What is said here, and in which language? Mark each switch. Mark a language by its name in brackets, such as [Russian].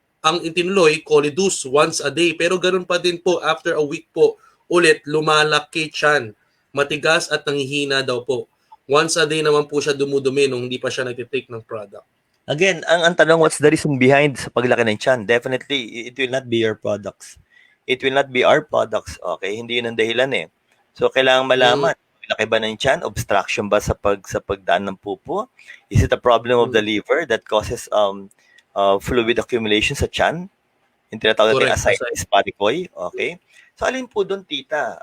[Filipino] Ang itinuloy, Colidus once a day. Pero ganun pa din po, after a week po, ulit, lumalaki tiyan. Matigas at nanghihina daw po. Once a day naman po siya dumudumi nung hindi pa siya nagtitake ng product. [English] Again, [Filipino] ang tanong, [English] what's the reason behind [Filipino] sa paglaki ng tiyan? [English] Definitely, it will not be your products. It will not be our products. Okay? [Filipino] Hindi yun ang dahilan eh. So, kailangan malaman. Laki ba ng tiyan? Obstruction ba sa pagdaan ng pupo? [English] Is it a problem of the liver that causes fluid accumulation sa tiyan? [Filipino] Yung tinatawag natin ascites paricoy. Okay? So, alin po doon, tita?